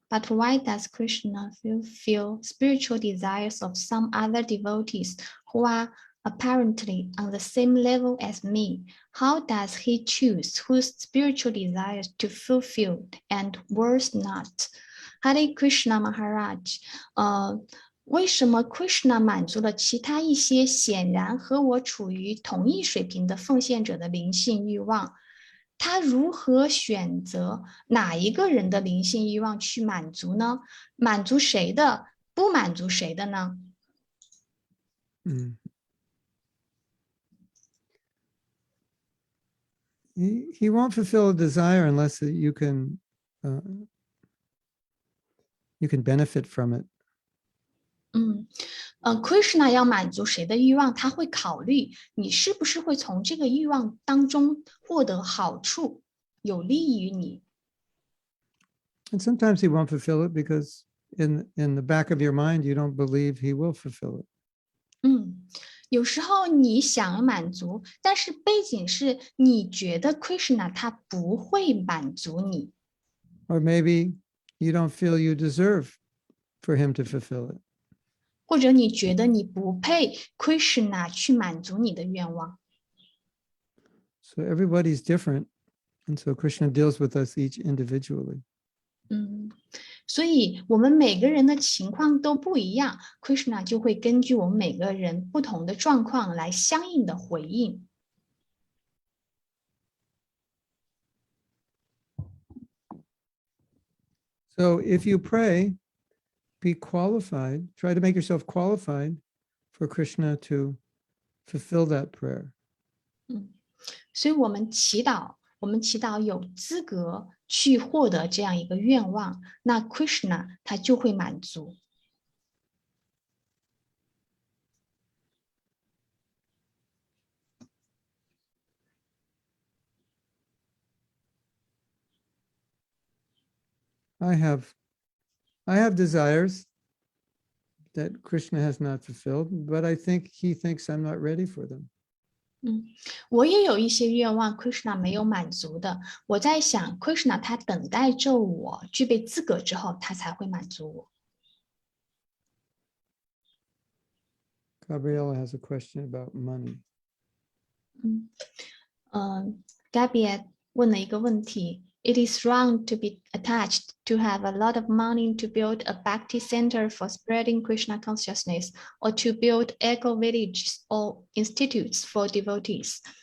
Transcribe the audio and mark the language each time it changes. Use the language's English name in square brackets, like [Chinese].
[English] But why does Krishna fulfill spiritual desires of some other devotees who are apparently on the same level as me? How does he choose whose spiritual desires to fulfill and whose not? Hare Krishna Maharaj. [Chinese] 为什么 Krishna 满足了其他一些显然和我处于同一水平的奉献者的灵性欲望？他如何选择哪一个人的灵性欲望去满足呢？满足谁的，不满足谁的呢？ [English] He won't fulfill a desire unless you can benefit from it. [Chinese] Krishna 要满足谁的欲望，他会考虑你是不是会从这个欲望当中获得好处，有利于你。 [English] And sometimes he won't fulfill it because in the back of your mind, you don't believe he will fulfill it. [Chinese] 有时候你想满足，但是背景是你觉得 Krishna 他不会满足你。 [English] Or maybe you don't feel you deserve for him to fulfill it. [Chinese] 或者你觉得你不配 Krishna 去满足你的愿望。 [English] So everybody's different. And so Krishna deals with us each individually. [Chinese] 所以我们每个人的情况都不一样 ，Krishna 就会根据我们每个人不同的状况来相应的回应。 [English] So if you pray, be qualified, try to make yourself qualified for Krishna to fulfill that prayer. [Chinese] 所以我们祈祷有资格去获得这样一个愿望，那 Krishna 他就会满足。 [English] I have desires that Krishna has not fulfilled, but I think he thinks I'm not ready for them. [Chinese] 我也有一些愿望 Krishna 没有满足的，我在想 Krishna 他等待着我具备资格之后，他才会满足我。 [English] Gabriella has a question about money. Gabriel [Chinese] 问了一个问题 [English] ：It is wrong to be attached to have a lot of money to build a Bhakti center for spreading Krishna consciousness, or to build eco villages or institutes for devotees。